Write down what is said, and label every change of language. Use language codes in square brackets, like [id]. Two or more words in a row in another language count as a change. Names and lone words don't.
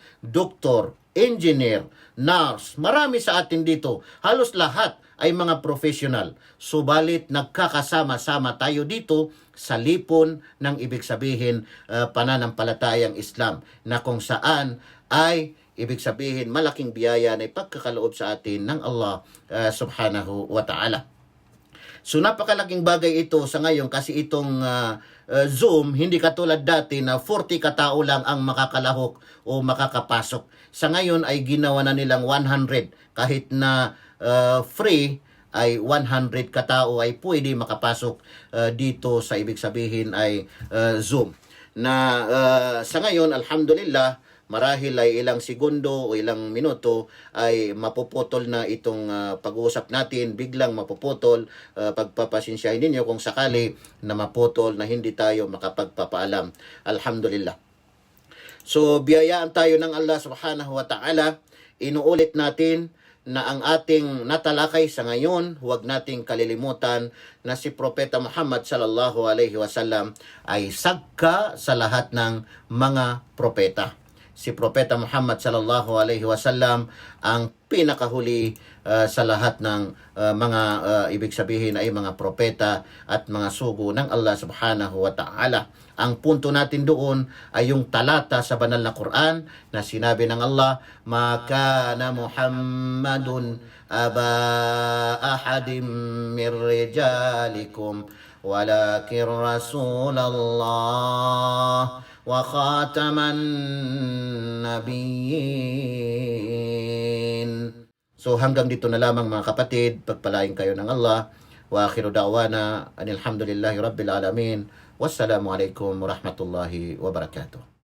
[tl] Doktor, engineer, nurse, marami sa atin dito. Halos lahat ay mga professional. Subalit nagkakasama-sama tayo dito sa lipon ng ibig sabihin pananampalatayang Islam, na kung saan ay ibig sabihin malaking biyaya na ipagkakaloob sa atin ng [ar] الله سبحانه وتعالى. [tl] So napakalaking bagay ito sa ngayon, kasi itong Zoom, hindi katulad dati na 40 katao lang ang makakalahok o makakapasok. Sa ngayon ay ginawa na nilang 100. Kahit na free ay 100 katao ay pwede makapasok dito sa ibig sabihin ay Zoom. Na sa ngayon, alhamdulillah, marahil ay ilang segundo o ilang minuto ay mapuputol na itong pag-uusap natin, biglang mapuputol. Pagpapasensyahin ninyo kung sakali na maputol na hindi tayo makapagpapaalam. Alhamdulillah. So biyayaan tayo ng [ar] الله سبحانه وتعالى. [tl] Inuulit natin na ang ating natalakay sa ngayon, huwag nating kalilimutan na si Propeta Muhammad [ar] صلى الله عليه وسلم [tl] ay sagka sa lahat ng mga propeta. Si Propeta Muhammad [ar] صلى الله عليه وسلم [tl] ang pinakahuli sa lahat ng mga ibig sabihin ay mga propeta at mga sugo ng [ar] الله سبحانه وتعالى. [tl] Ang punto natin doon ay yung talata sa banal na Quran na sinabi ng Allah, [ar] "ما كان محمد أبا أحد من رجالكم ولكن رسول الله وخاتم النبيين." [tl] So hanggang dito na lamang mga kapatid, pagpalain kayo ng Allah. [ar] وآخر دعوانا أن الحمد لله رب العالمين. والسلام عليكم ورحمة الله وبركاته.